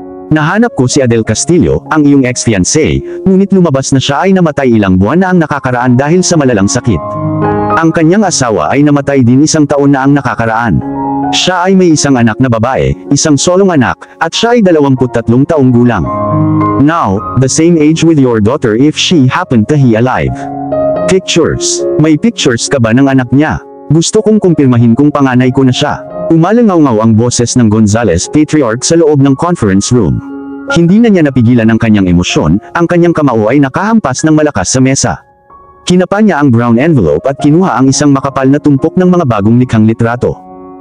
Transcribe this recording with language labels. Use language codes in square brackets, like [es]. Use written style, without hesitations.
[tl] Nahanap ko si Adele Castillo, ang iyong ex-fiancé, ngunit lumabas na siya ay namatay ilang buwan na ang nakakaraan dahil sa malalang sakit. Ang kanyang asawa ay namatay din isang taon na ang nakakaraan. Siya ay may isang anak na babae, isang solong anak, at siya ay 23 taong gulang. [en] Now, the same age with your daughter if she happened to be alive. Pictures. [tl] May pictures ka ba ng anak niya? Gusto kong kumpirmahin kung panganay ko na siya. Umalangaw-ngaw ang boses ng Gonzalez Patriarch sa loob ng conference room. Hindi na niya napigilan ang kanyang emosyon, ang kanyang kamao ay nakahampas ng malakas sa mesa. Kinapa niya ang brown envelope at kinuha ang isang makapal na tumpok ng mga bagong likhang litrato.